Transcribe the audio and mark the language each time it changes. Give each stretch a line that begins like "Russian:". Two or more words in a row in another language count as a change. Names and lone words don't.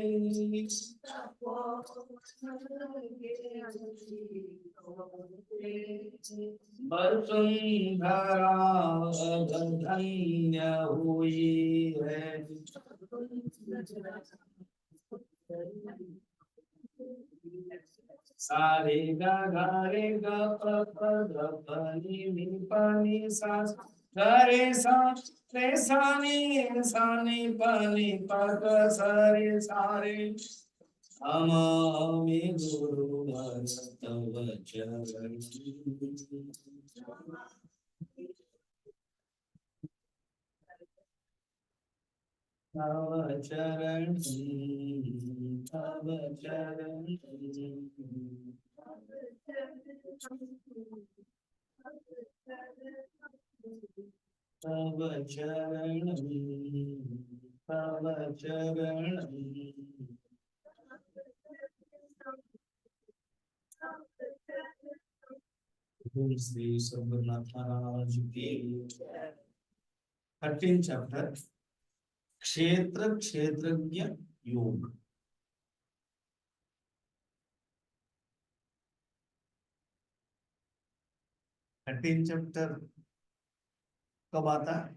Hindi: वसुंधरा धन्य हुई है। सारे गा गा रे ग प प ग प नि प नि सा ग रे सा रे सा नि प ग सा रे सा रे
Sanskrit: नमामि गुरुवर तव चरण तव चरण तव चरण तव चरण तव चरण
Hindi: ओम श्री सद्गुरुनाथ महाराज की 13 चैप्टर क्षेत्र क्षेत्रज्ञ योग। 13 चैप्टर कब आता है?